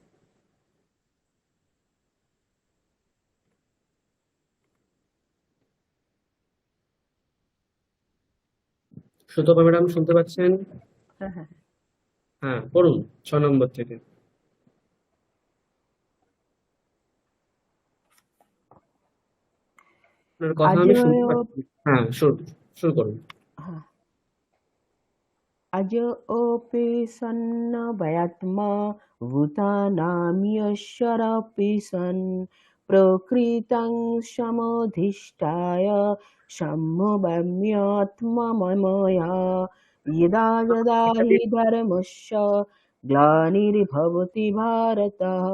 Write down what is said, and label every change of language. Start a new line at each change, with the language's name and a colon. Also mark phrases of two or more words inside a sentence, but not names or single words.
Bangla: সুতপা ম্যাডাম শুনতে পাচ্ছেন? হ্যাঁ, পড়ুন 6 নম্বর থেকে। আপনার কথা আমি শুনতে পাচ্ছি। হ্যাঁ, শুরু করুন।
Sanskrit: अजोऽपि सन्नवयात्मा भूतानामीश्वरोऽपि सन् प्रकृतं समधिष्ठाय सम्भवाम्यात्ममया यदा यदा हि धर्मस्य ग्लानिर्भवति भारत